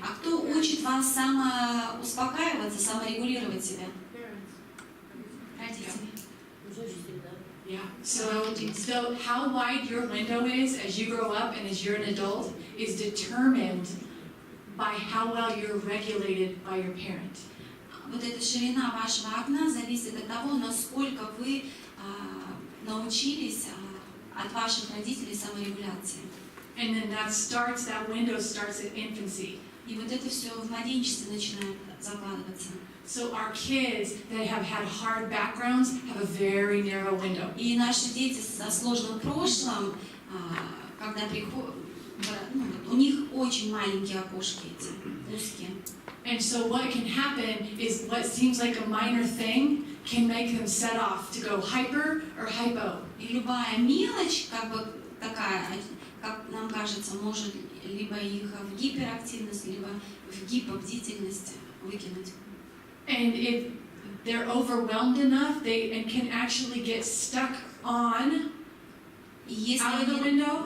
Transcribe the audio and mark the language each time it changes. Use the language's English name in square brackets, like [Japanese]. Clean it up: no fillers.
[Russian] А кто учит вас самоуспокаиваться, саморегулировать себя? Родители. [English] Yeah. So how wide your window is as you grow up and as you're an adult is determined by how well you're regulated by your parent. [Russian] Вот эта ширина вашего окна зависит от того, насколько вы научились от ваших родителей саморегуляции. [English] And then that window starts at infancy. [Russian] И вот это все в младенчестве начинает закладываться. [English] So our kids that have had hard backgrounds have a very narrow window. [Russian] И наши дети со сложным прошлым, когда приходят, у них очень маленькие окошки эти, узкие. [English] And so what can happen is what seems like a minor thing can make them set off to go hyper or hypo. [Russian] И любая мелочь, как бы такая, как нам кажется, может либо их в гиперактивность, либо в гипобдительность выкинуть. [English] And if they're overwhelmed enough, they can actually get stuck on out of the window.